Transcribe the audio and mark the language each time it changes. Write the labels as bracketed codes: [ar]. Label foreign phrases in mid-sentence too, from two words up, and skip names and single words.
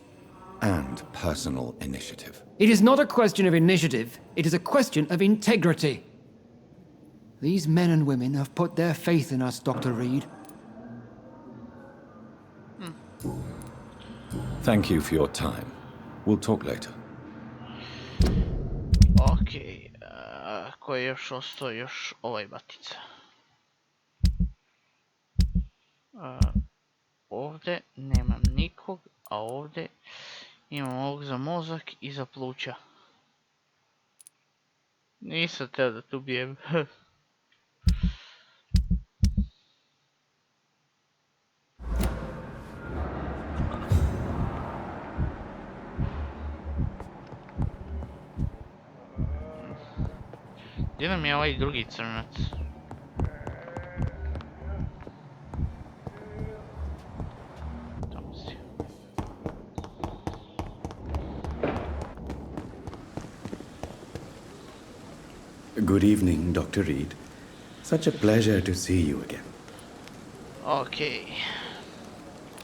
[en] And personal initiative. It is not a question of initiative, it is a question of integrity. These men and women have put their faith in us, Dr. Reid. Thank you for your time. We'll talk later. [bs] Okej, ko je još ostao? Još ovaj batica. Ovdje nemam nikog, a ovdje imam ovog za mozak i za pluća. Nisam teo da tu bijem. Gdje nam je ovaj drugi crnac? [en] Good evening, Dr. Reid. Such a pleasure to see you again.